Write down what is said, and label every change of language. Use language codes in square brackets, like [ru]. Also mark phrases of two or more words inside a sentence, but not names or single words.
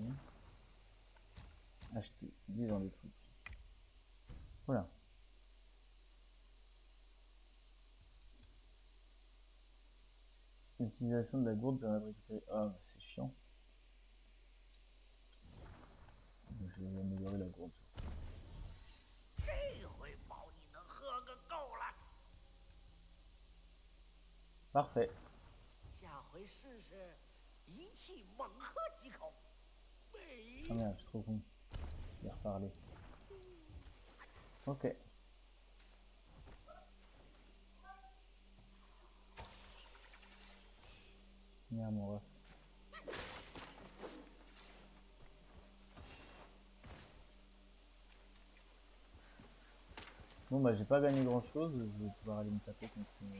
[fr] Acheter, il est dans les trucs. Voilà. L'utilisation de la gourde permet de récupérer. Ah, c'est chiant. Je vais améliorer la gourde. [zh] 这回保你能喝个够了。 [fr] Parfait. [zh] 下回试试一气猛喝几口。没 [fr] Ah merde, je suis trop con. Je vais reparler. Ok. Merde, mon ref. Bon bah j'ai pas gagné grand chose, je vais pouvoir aller me taper contre...